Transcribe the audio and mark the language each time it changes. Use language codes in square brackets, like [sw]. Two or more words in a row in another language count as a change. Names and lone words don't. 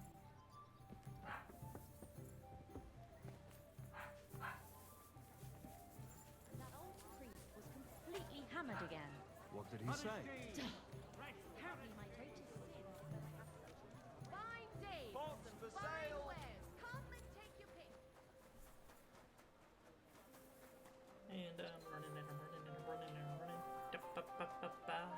[en] That old priest was completely hammered again. What did he say? Apparently my greatest sin is that I have such fine days Pots and for fine sale. wares. Come and take your pick. And I'm running and I'm running and I'm running and I'm running. Da-ba-ba-ba-ba.